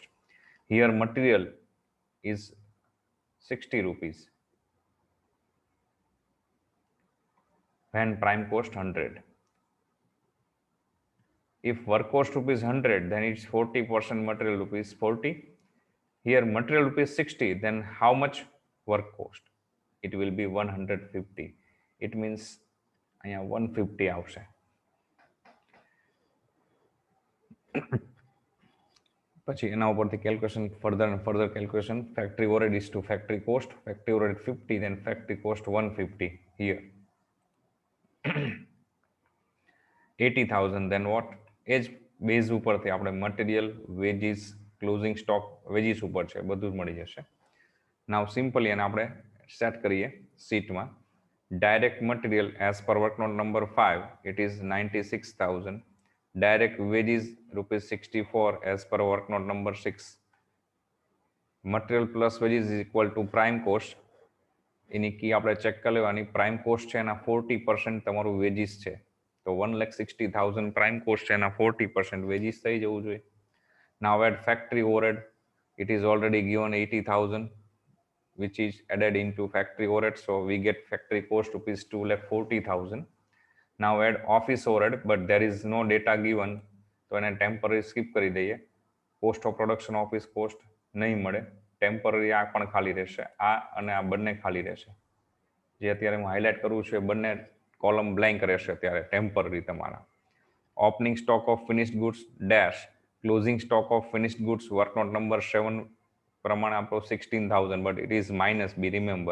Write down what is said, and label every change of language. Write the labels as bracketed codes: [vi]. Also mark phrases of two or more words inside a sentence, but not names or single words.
[en] Here material is ₹60 when prime cost 100. If work cost ₹100, then it's 40% material ₹40. Here material ₹60, then how much work cost? It will be 150. It means 150 આવશે. [gu] પછી એના ઉપરથી [en] calculation further calculation. factory overhead is to factory cost. Factory overhead 50, then factory cost 150 here. 80,000, then what? [gu] એ જ બેઝ ઉપરથી આપણે મટીરિયલ, વેજીસ, [en] closing stock wages [gu] ઉપર છે બધું જ મળી જશે. [en] now simply [gu] એને આપણે સેટ કરીએ શીટમાં. [en] direct material as per work note number 5 it is 96,000. direct wages ₹64 as per work note number 6. material plus wages is equal to prime cost. [gu] એની કી આપણે ચેક કરી લેવાની. [en] prime cost [gu] છે એના 40% તમારું વેજીસ છે, તો 1,60,000 [en] prime cost [gu] છે એના 40% વેજીસ થઈ જવું જોઈએ. [en] Now add factory overhead. It is already given 80,000 which is added into factory overhead, so we get factory cost ₹2,40,000. Now add office overhead, but there is no data given, [gu] તો એને [en] temporary skip [gu] કરી દઈએ. [en] cost of production office cost [gu] નહીં મળે. ટેમ્પરરી આ પણ ખાલી રહેશે, આ અને આ બંને ખાલી રહેશે. જે અત્યારે હું હાઇલાઇટ કરું છું એ બંને [en] column blank [gu] રહેશે ત્યારે ટેમ્પરરી તમારા. [en] opening stock of finished goods dash closing stock of finished goods work note number 7 [gu] પ્રમાણે આપણો [en] 16,000, but it is minus B, remember.